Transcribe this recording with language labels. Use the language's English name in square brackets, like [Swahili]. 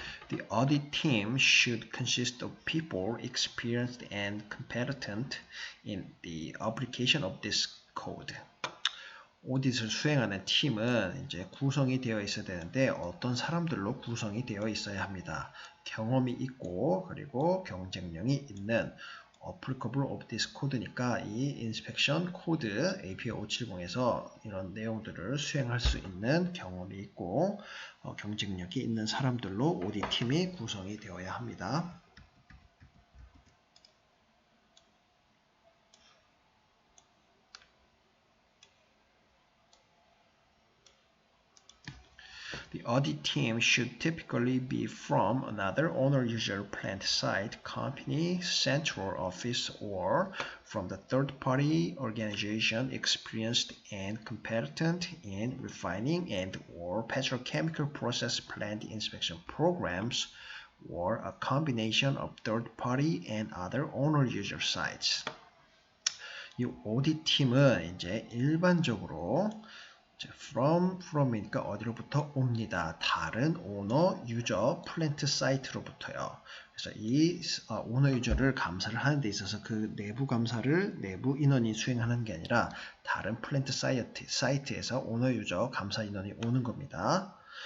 [English] The audit team should consist of people experienced and competent in the application of this code. [Korean] 오디트를 수행하는 팀은 이제 구성이 되어 있어야 되는데 어떤 사람들로 구성이 되어 있어야 합니다. 경험이 있고 그리고 경쟁력이 있는 [English] applicable of this code [Korean] 니까 이 inspection code API 570에서 이런 내용들을 수행할 수 있는 경험이 있고 경쟁력이 있는 사람들로 오디트 팀이 구성이 되어야 합니다. [English] The audit team should typically be from another owner-user plant site, company, central office, or from the third-party organization experienced and competent in refining and or petrochemical process plant inspection programs, or a combination of third-party and other owner-user sites. [Korean] 이 audit 팀은 이제 일반적으로 from이니까 어디로부터 옵니다. 다른 오너 유저 플랜트 사이트로부터요. 그래서 이 오너 유저를 감사를 하는 데 있어서 그 내부 감사를 내부 인원이 수행하는 게 아니라 다른 플랜트 사이트에서 오너 유저 감사 인원이 오는 겁니다.